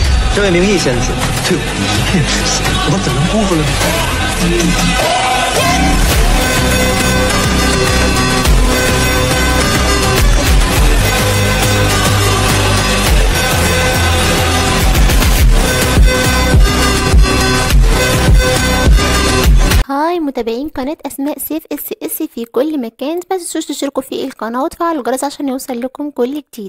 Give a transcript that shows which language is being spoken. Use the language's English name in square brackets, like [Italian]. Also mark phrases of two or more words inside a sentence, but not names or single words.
[Chinese] 这位明义先生对我一片痴心，我怎能辜负了你？ [Arabic] هاي متابعين قناة أسماء سيف اس في كل مكان، ما تنسوش تشتركوا في القناة وتفعلوا الجرس عشان يوصل لكم كل جديد.